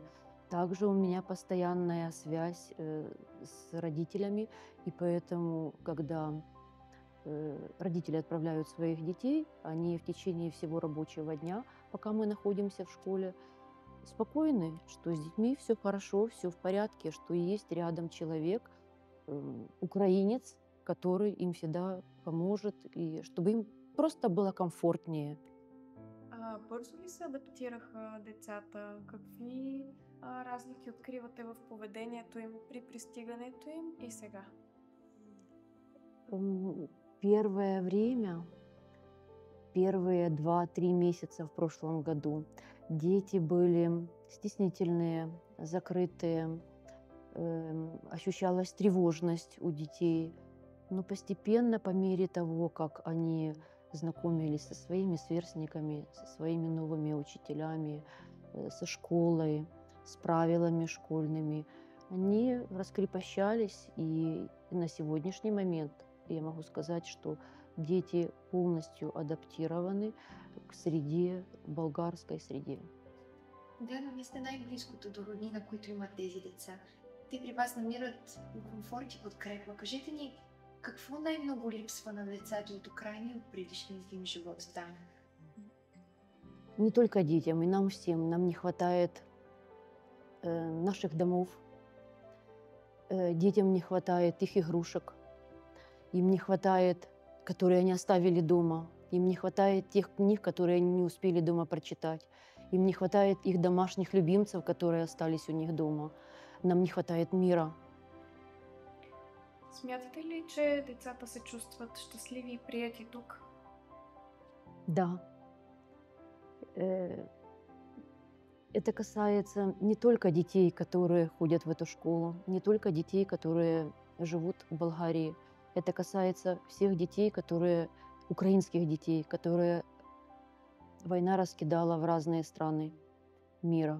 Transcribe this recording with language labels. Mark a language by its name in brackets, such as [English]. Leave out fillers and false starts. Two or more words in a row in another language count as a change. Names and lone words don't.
[Russian] Также у меня постоянная связь с родителями, и поэтому, когда родители отправляют своих детей, они в течение всего рабочего дня, пока мы находимся в школе, спокойны, что с детьми все хорошо, все в порядке, что есть рядом человек, украинец, который им всегда поможет, и чтобы им просто было комфортнее. [Bulgarian] Бързо ли се адаптираха децата? Какви разлики откривате в поведението им при пристигането им и сега? [Russian] Первое время, первые 2-3 месяца в прошлом году дети были стеснительные, закрытые, ощущалась тревожность у детей. Но постепенно, по мере того, как они знакомились со своими сверстниками, со своими новыми учителями, со школой, с правилами школьными, они раскрепощались. И на сегодняшний момент я могу сказать, что дети полностью адаптированы к среде, болгарской среде. [Bulgarian] Да, но вие сте най-близкото до роднина, които имат тези деца. Те при вас намират комфорт и подкрепа. Кажете ни, какво най-много липсва на децата от Украина и от предишния им живот там? [Russian] Не только детям, и нам всем. Нам не хватает наших домов, детям не хватает их игрушек, им не хватает, которые они оставили дома, им не хватает тех книг, которые они не успели дома прочитать, им не хватает их домашних любимцев, которые остались у них дома. Нам не хватает мира. [Bulgarian] Смятате ли, че децата се чувстват щастливи и прияти тук? [Russian] Да. Это касается не только детей, которые ходят в эту школу, не только детей, которые живут в Болгарии. Это касается всех детей, украинских детей, которые война раскидала в разные страны мира.